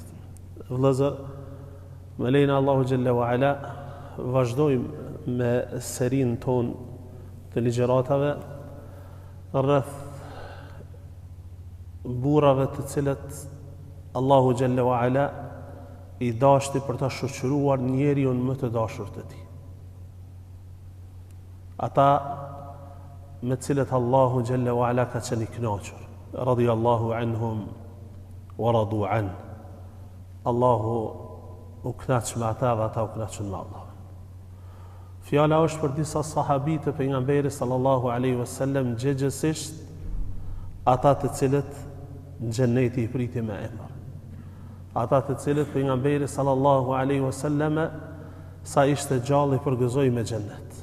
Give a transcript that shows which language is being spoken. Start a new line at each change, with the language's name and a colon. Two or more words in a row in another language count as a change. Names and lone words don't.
Albanian: Vëllezër, me lejnë
Arabic: الله جل وعلا,
Albanian: vazhdojmë me serin ton të ligjëratave rreth burrave të cilët
Arabic: الله جل وعلا
Albanian: i dashti për ta shoqëruar njeriu më të dashur të tij. Ata me të cilët
Arabic: الله جل وعلا
Albanian: ka qenë i kënaqur.
Arabic: رضي الله عنهم ورضوا عنه.
Albanian: Allahu u kënaq me ata dhe ata u kënaqën me Allah. Fjala është për disa sahabi të pejgamberit
Arabic: صلى الله عليه وسلم,
Albanian: gjithsesi ata të cilët në xheneti i priti me emër. Ata të cilët pejgamberi
Arabic: صلى الله عليه وسلم
Albanian: sa ishte gjallë i përgëzoi me xhennet.